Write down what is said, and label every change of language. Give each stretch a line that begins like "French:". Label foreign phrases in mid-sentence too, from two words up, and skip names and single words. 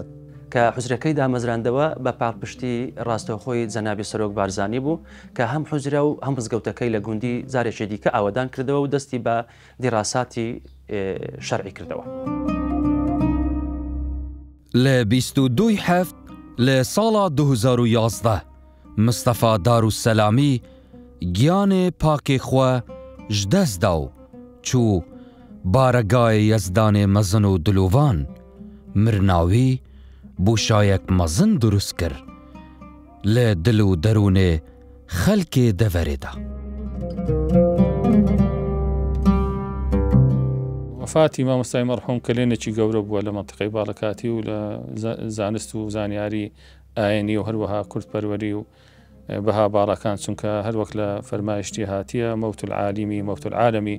Central Kurdish: کە حوزرەکەی دامەزراندەوە بە پاڵپشتی ڕاستەوخۆی جەنابی سەرۆک بارزانی بوو کە هەم حوزرە و هەم مزگەوتەکەی لە گوندی زارێکی دیکە ئاوادان کردەوە و دەستی بە دیڕاساتی شەرعی کردەوە.
Kurdish: لە 22 هەفت لە ساڵا 2011 مستەفا داروسەلامی گیانێ پاکێ خوا ji dest da و çû baregayê yezdanê mezin û dilûvan mirnawî bûşayek mezin durust kir lê dil û derûnê xelkê deverê da.
Central Kurdish: وفاتی مامۆستای مەرحوم کە لێنێکی گەورە بووە لە مەنتیقەی باڵەکاتی و لە زانست و زانیاری ئاینی و هەروەها کورتپەروەری و بەها باڵەکان چونکە هەر وەک لە فەرمایشتی هاتیە
Arabic: مەوت العالیمی مەوت العالەمی